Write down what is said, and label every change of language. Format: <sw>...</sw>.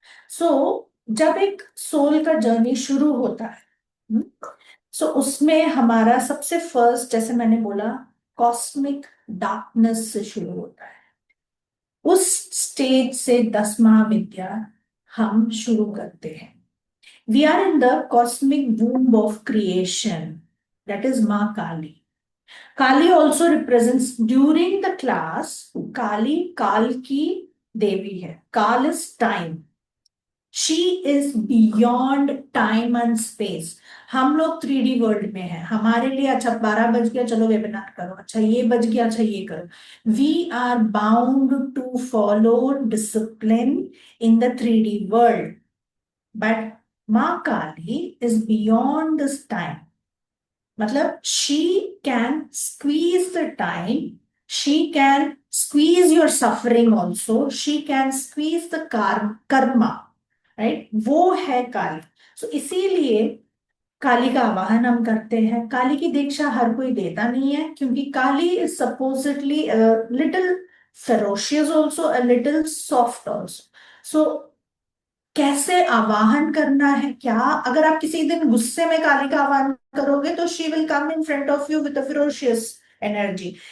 <hi>सो जब एक सोल का जर्नी शुरू होता है, सो उसमें हमारा सबसे फर्स्ट, जैसे मैंने बोला, कॉस्मिक डार्कनेस से शुरू होता है। उस स्टेज से 10 महाविद्या हम शुरू करते हैं।</hi> <en>We are in the cosmic womb of creation, that is माँ Kali. Kali also represents during the class, Kali</en> <hi>काल की देवी है.</hi> <en>Kal is time. She is beyond time and space.</en> <hi>हम लोग 3D वर्ल्ड में हैं. हमारे लिए अच्छा 12 बज गया, चलो वेबिनार करो. अच्छा ये बज गया, अच्छा ये करो.</hi> <en>We are bound to follow discipline in the 3D world. But</en> <hi>माँ काली</hi> <en>is beyond this time. मतलब she can squeeze the time, she can squeeze your suffering also, she can squeeze the karma, right.</en> <hi>वो है काली. सो इसीलिए काली का आवाहन हम करते हैं. काली की दीक्षा हर कोई देता नहीं है, क्योंकि काली</hi> <en>Is supposedly little ferocious also, a little soft also.</en> <hi>सो कैसे आवाहन करना है, क्या अगर आप किसी दिन गुस्से में काली का आवाहन करोगे तो</hi> <en>She will come in front of you with ferocious energy.</en>